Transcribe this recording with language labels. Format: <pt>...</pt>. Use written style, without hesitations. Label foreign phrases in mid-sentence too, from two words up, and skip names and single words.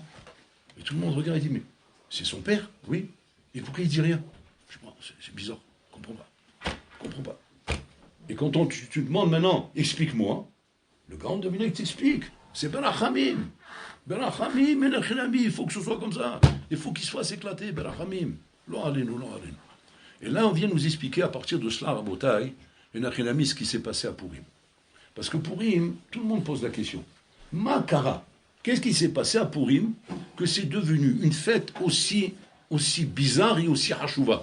<fr>Et tout le monde regarde et dit, mais c'est son père, oui. Et pourquoi il dit rien? Je sais pas, c'est bizarre, je comprends pas. Et quand tu demandes maintenant, explique-moi, le grand Dominique t'explique. C'est Berachamim. Berachamim, il faut que ce soit comme ça. Il faut qu'il se fasse éclater, Berachamim.</fr> <he>לא עלינו.</he> <fr>Et là, on vient nous expliquer à partir de cela, Rabotai, et Nachilami, ce qui s'est passé à Purim. Parce que Purim, tout le monde pose la question. Makara, qu'est-ce qui s'est passé à Purim que c'est devenu une fête aussi bizarre et aussi Hachouva?</fr>